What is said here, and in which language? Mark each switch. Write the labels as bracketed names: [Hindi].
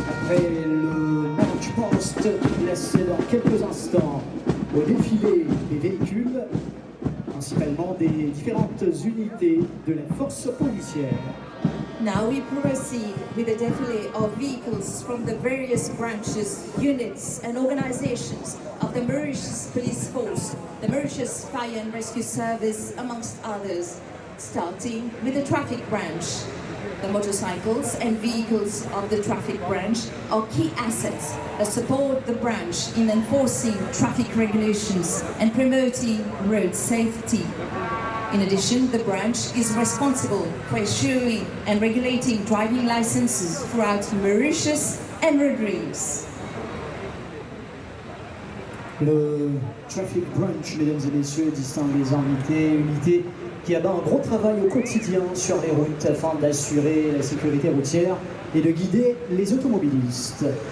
[French] Le match post laisse dans quelques instants au défilé des véhicules, principalement des différentes unités de la force policière. [English] Now we proceed with the defile of vehicles from the various branches, units and organizations of the Mauritius Police Force, the Mauritius Fire and Rescue Service, amongst others, starting with the traffic branch. The motorcycles and vehicles of the traffic branch are key assets that support the branch in enforcing traffic regulations and promoting road safety. In addition, the branch is responsible for issuing and regulating driving licenses throughout Mauritius and Rodrigues. [French] Le Traffic Branch, mesdames et messieurs, distingue les invités, unité qui abat un gros travail au quotidien sur les routes afin d'assurer la sécurité routière et de guider les automobilistes.